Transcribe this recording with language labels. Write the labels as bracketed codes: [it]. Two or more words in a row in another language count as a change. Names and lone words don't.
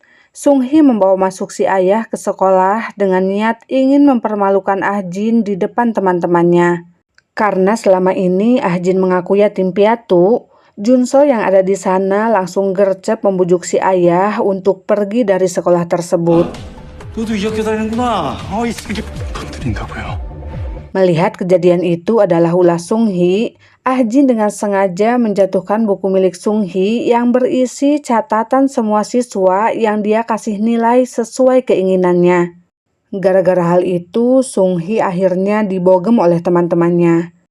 [id] Sung Hee membawa masuk si ayah ke sekolah dengan niat ingin mempermalukan Ah Jin di depan teman-temannya. Karena selama ini Ah Jin mengaku yatim piatu, Junso yang ada di sana langsung gercep membujuk si ayah untuk pergi dari sekolah tersebut. [ko] 너도 이 학교 다니는구나. 이 새끼 건드린다고요. [id] Melihat kejadian itu adalah ulah Sung Hee, Ah Jin dengan sengaja menjatuhkan buku milik Sung Hee yang berisi catatan semua siswa yang dia kasih nilai sesuai keinginannya. Gara-gara hal itu, Sung Hee akhirnya dibogem oleh teman-temannya.